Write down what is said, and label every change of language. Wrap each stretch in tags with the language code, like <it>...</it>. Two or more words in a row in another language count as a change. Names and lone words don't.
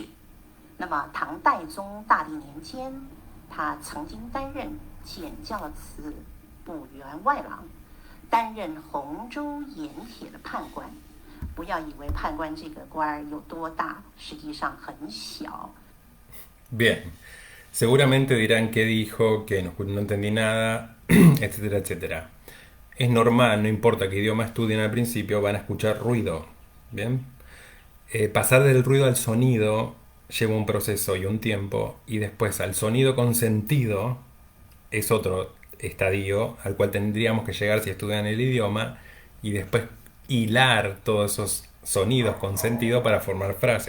<zh>那么唐代宗大历年间，他曾经担任检校司补员外郎，担任洪州盐铁的判官。不要以为判官这个官有多大，实际上很小。</zh> <es>Bien, seguramente dirán que dijo, que no entendí nada, etcétera, etcétera. Es normal, no importa qué idioma estudien al principio, van a escuchar ruido. Bien, pasar del ruido al sonido lleva un proceso y un tiempo, y después al sonido con sentido es otro estadio al cual tendríamos que llegar si estudian el idioma, y después hilar todos esos sonidos con sentido para formar frases.</es>